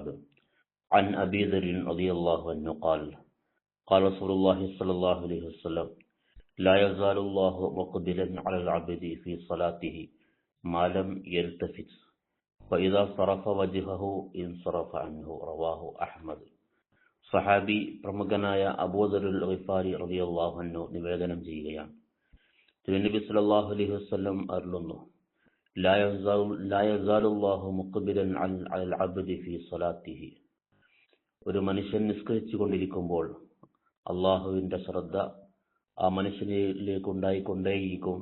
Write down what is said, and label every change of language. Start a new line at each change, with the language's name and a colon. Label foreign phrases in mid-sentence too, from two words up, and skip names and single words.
Arabic: عن أبي ذر رضي الله عنه قال قال رسول الله صلى الله عليه وسلم: لا يزال الله مقبلا على العبد في صلاته ما لم يلتفت، فإذا صرف وجهه انصرف عنه. رواه أحمد.
Malayalam: സഹാബി പ്രമുഖനായ അബൂദറുൽ ഗിഫാരി
Arabic: رضي الله عنه
Malayalam: നിവേദനം ചെയ്യുകയാണ്, തിരുനബി
Arabic: صلى الله عليه وسلم
Malayalam: അരുളുന്നു:
Arabic: لا يزال الله مقبلا على العبد في صلاته.
Malayalam: ഒരു മനുഷ്യൻ നിസ്കരിച്ചു കൊണ്ടിരിക്കുമ്പോൾ അള്ളാഹുവിന്റെ ശ്രദ്ധ ആ മനുഷ്യനിലേക്ക് ഉണ്ടായിക്കൊണ്ടേയിരിക്കും.